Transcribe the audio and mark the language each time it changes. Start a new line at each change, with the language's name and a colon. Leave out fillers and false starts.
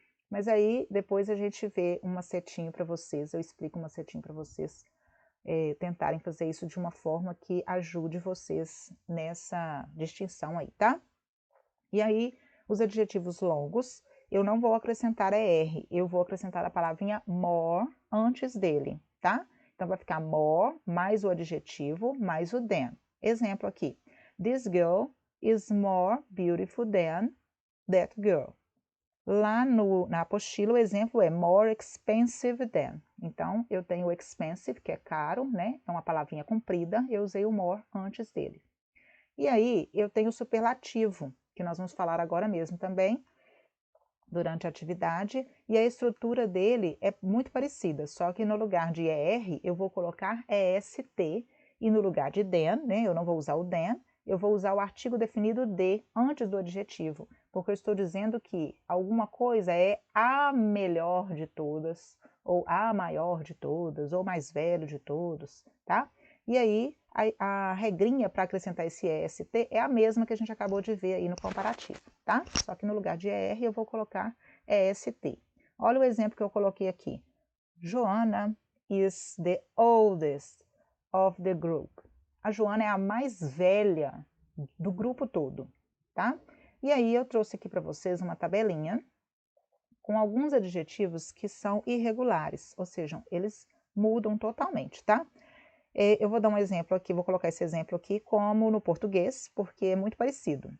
Portuguese: Mas aí depois a gente vê um macetinho para vocês, eu explico um macetinho para vocês tentarem fazer isso de uma forma que ajude vocês nessa distinção aí, tá? E aí, os adjetivos longos, eu não vou acrescentar ER, eu vou acrescentar a palavrinha more antes dele, tá? Então, vai ficar more mais o adjetivo mais o than. Exemplo aqui:
English: This girl is more beautiful than that girl.
Portuguese: Lá na apostila, o exemplo é more expensive than. Então, eu tenho o expensive, que é caro, né? É uma palavrinha comprida, eu usei o more antes dele. E aí, eu tenho o superlativo, que nós vamos falar agora mesmo também, durante a atividade, e a estrutura dele é muito parecida, só que no lugar de ER, eu vou colocar EST, e no lugar de than, né? Eu não vou usar o than, eu vou usar o artigo definido de antes do adjetivo, porque eu estou dizendo que alguma coisa é a melhor de todas, ou a maior de todas, ou mais velho de todos, tá? E aí, a regrinha para acrescentar esse EST é a mesma que a gente acabou de ver aí no comparativo, tá? Só que no lugar de ER eu vou colocar EST. Olha o exemplo que eu coloquei aqui.
English: Joanna is the oldest of the group.
Portuguese: A Joana é a mais velha do grupo todo, tá? E aí eu trouxe aqui para vocês uma tabelinha com alguns adjetivos que são irregulares, ou seja, eles mudam totalmente, tá? Eu vou dar um exemplo aqui, vou colocar esse exemplo aqui como no português, porque é muito parecido.